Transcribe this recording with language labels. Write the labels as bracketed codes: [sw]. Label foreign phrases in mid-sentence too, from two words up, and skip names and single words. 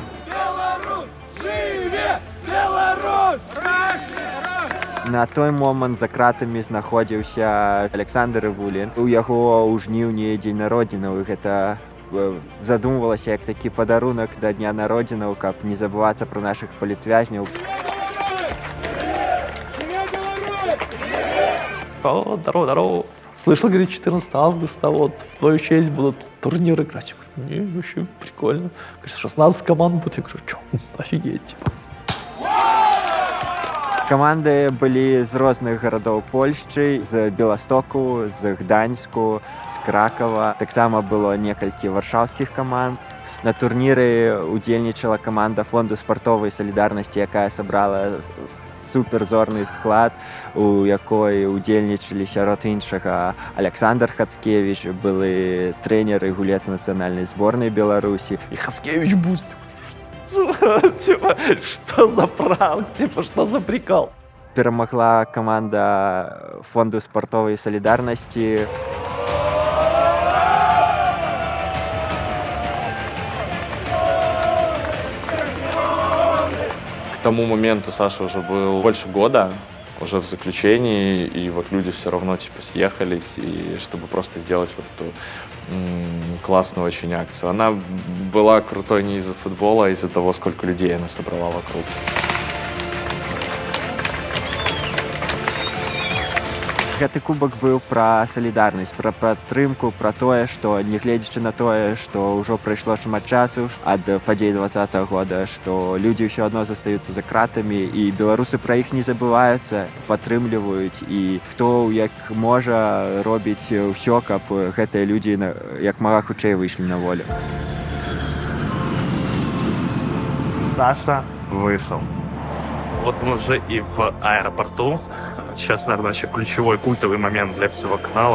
[be] Беларусь! Жыве! Беларусь! На той момант за кратамі знаходзіўся Александр Івулін. У яго ў жніўні дзень народзінаў. Гэта задумвалася як такі падарунак да дня народзінаў, каб не забывацца пра нашых палітвязняў. [ru] О, здорово. Слышал, говорит, 14 августа, вот, в твою честь будут турниры играть. Я говорю, не, вообще прикольно. Говорит, 16 команд будет. Я говорю, что, офигеть, типа. [be] Каманды былі з розных гарадоў Польшчы, з Беластоку, з Гданьску, з Кракава. Таксама было некалькі варшаўскіх каманд. На турніры удзельнічала каманда Фонду спартовай салідарнасці, якая сабрала суперзорны склад, у якой удзельнічалі сярод іншага Александр Хацкевіч, былы трэнер і гулец нацыянальнай зборнай Беларусі. [ru] И Хацкевич будет. Типа, что за пранк? Типа, что за прикол? [be] Перамагла каманда Фонду спартовай салідарнасці. [ru] К тому моменту Саша уже был больше года, уже в заключении, и вот люди все равно типа съехались, и чтобы просто сделать вот эту классную очень акцию. Она была крутой не из-за футбола, а из-за того, сколько людей она собрала вокруг. [be] Гэты кубак быў пра салідарнасць, пра падтрымку, пра тое, што нягледзячы на тое, што ўжо прайшло шмат часу ад падзей 20-го года, што людзі ўсё адно застаюцца за кратамі, і беларусы пра іх не забываюцца, падтрымліваюць, і хто як можа робіць ўсё, каб гэтыя людзі як мага хутчэй выйшлі на волю. [ru] Саша вышел. Вот мы уже и в аэропорту. Сейчас, наверное, вообще ключевой культовый момент для всего канала.